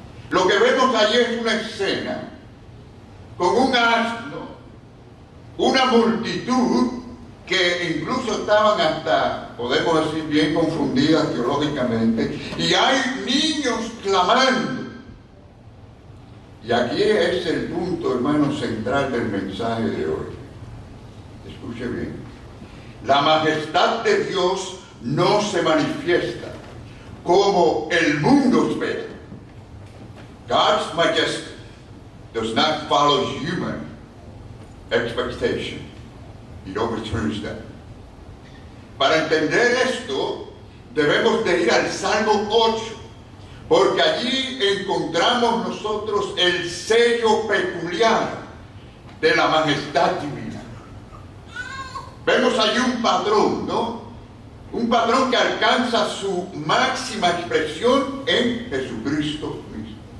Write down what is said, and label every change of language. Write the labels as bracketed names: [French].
[Spanish] Lo que vemos allí es una escena con un asno, una multitud que incluso estaban hasta, podemos decir, bien confundidas teológicamente, y hay niños clamando. Y aquí es el punto, hermano, central del mensaje de hoy. Escuche bien. La majestad de Dios no se manifiesta como el mundo espera. [English] God's majesty does not follow human expectation. It overturns them. [Spanish] Para entender esto, debemos de ir al Salmo 8, porque allí encontramos nosotros el sello peculiar de la majestad divina. Vemos allí un patrón, ¿no? Un patrón que alcanza su máxima expresión en Jesucristo mismo.